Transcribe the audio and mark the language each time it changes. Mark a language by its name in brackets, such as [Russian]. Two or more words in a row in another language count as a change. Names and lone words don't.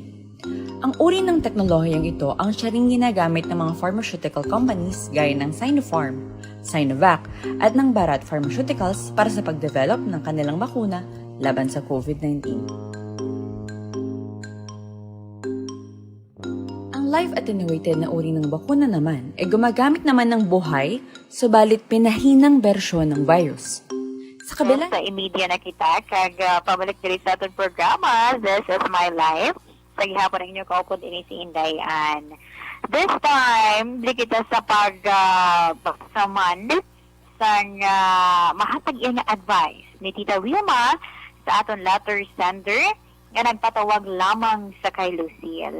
[Filipino] Ang uri ng teknolohiyang ito ang siya ring ginagamit ng mga [English] pharmaceutical companies [Filipino] gaya ng Sinopharm, Sinovac at ng Bharat Pharmaceuticals para sa pagdevelop ng kanilang bakuna laban sa COVID-19. Live-attenuated na uri ng bakuna naman ay gumagamit naman ng buhay, subalit pinahinang bersyon ng virus. Sa kabila. [Hiligaynon] Sa media na kita, kag pabalik diri sa atong programa, This is My Life. Sa gihapon ang inyo kaupod ini si Inday Ann. [English] This time, [Hiligaynon] dili kita sa pagsaman sa mahatag iya nga advice ni Tita Wilma sa aton letter sender nga nagpatawag lamang sa kay Lucille.